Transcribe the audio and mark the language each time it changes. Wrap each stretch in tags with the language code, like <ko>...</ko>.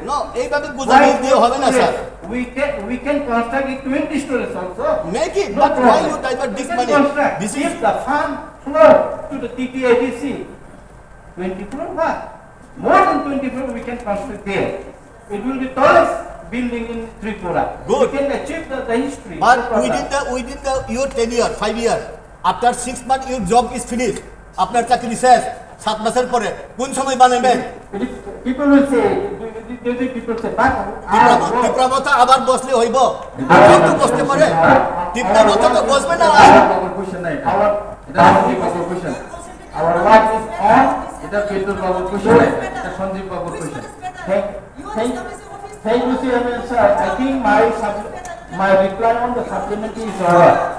<bn>No, এইভাবে গুজারিশ দিয়ে হবে না sir.</bn> <en>We can construct it 20 stories also. Make it, but why you divert this money? This is if the fund flow to the TTADC, 24 what? More than 24 we can construct there. It will be tallest building in Tripura. Good. We can achieve the history. but within the your tenure 5 years, after 6 months your job is finished,</en> <bn>আপনার চাকরি শেষ, 7 মাসের পরে কোন সময় বানাবেন?</bn> <en>People will say, but</en> <bn>টিপ্রাবতা আবার বসলে হইব, তো বসতে পারে, টিপ্রাবতা তো বসবে না। Question নাই এটা।</bn> <en>our</en> <bn>এটা সঞ্জীব বাবুর question।</bn> <en>our work is on.</en> <bn>এটা বিদ্যুৎ বাবুর question নাই, এটা সঞ্জীব বাবুর question।</bn> <en>Thank you, Chairman sir. I think my reply on the supplementary is over.</en>